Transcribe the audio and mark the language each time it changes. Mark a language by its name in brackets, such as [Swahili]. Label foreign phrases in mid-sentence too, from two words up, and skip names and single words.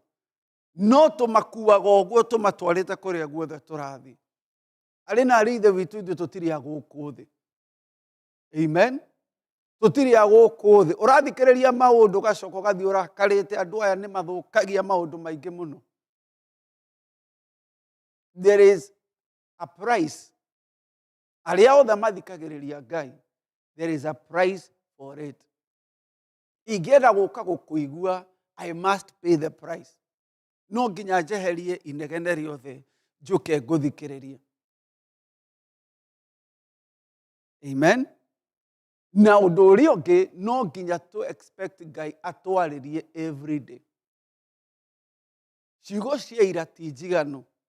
[Kikuyu] No tũmakuaga ũguo tũmatwarĩte kũrĩa guothe tũrathiĩ. Arĩ na ithe witũ ithuĩ tũtirĩ a gũkũ thĩ. Amen. Tũtirĩ a gũkũ thĩ. Ũrathikĩrĩria maũndũ gacoka ũgathiĩ ũrakarĩte, andũ aya nĩ mathũkagia maũndũ maingĩ mũno. [English] There is a price. [Kikuyu] Arĩa othe mathikagĩrĩria Ngai, [English] there is a price for it. [Kikuyu] Ingĩenda gũka gũkũigua, [English] I must pay the price. [Kikuyu] No nginya njeherie inegene rĩothe njũke ngũthikĩrĩrie. Amen. Na ũndũ ũrĩa ũngĩ no nginya [English] to expect [Kikuyu] Ngai atwarĩrie [English] every day. [Kikuyu] Ciugo cia ira ti njiganu.